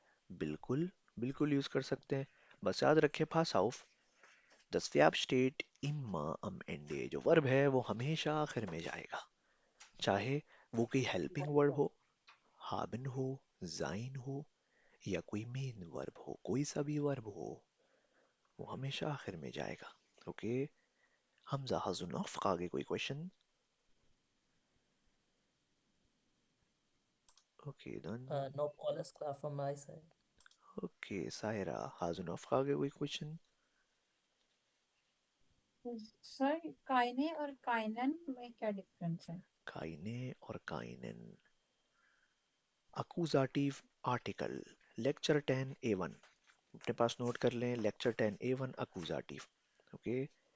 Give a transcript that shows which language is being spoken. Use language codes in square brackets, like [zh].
[hi] बिल्कुल बिल्कुल यूज कर सकते हैं. बस याद रखें पास auf. [de] Das Verb steht immer am Ende. [hi] जो वर्ब है वो हमेशा आखिर में जाएगा. चाहे वो कोई हेल्पिंग वर्ब हो, haben हो, sein हो या कोई मेन वर्ब हो, कोई सा भी वर्ब हो, वो हमेशा आखिर में जाएगा. Okay. [de] Hamza, hast du noch Frage? [hi] कोई question? [en] Okay, dann. Nope, all is clear from my side. [de] Okay, Saira, hast du noch Frage? [hi] कोई क्वेश्चन? सर काइने और काइनन में क्या डिफरेंस है? Keine और काइनन. [en] Accusative article. Lecture 10 A1. [hi] अपने पास नोट कर लें. [en] Lecture 10 A1 accusative. [hi] ओके.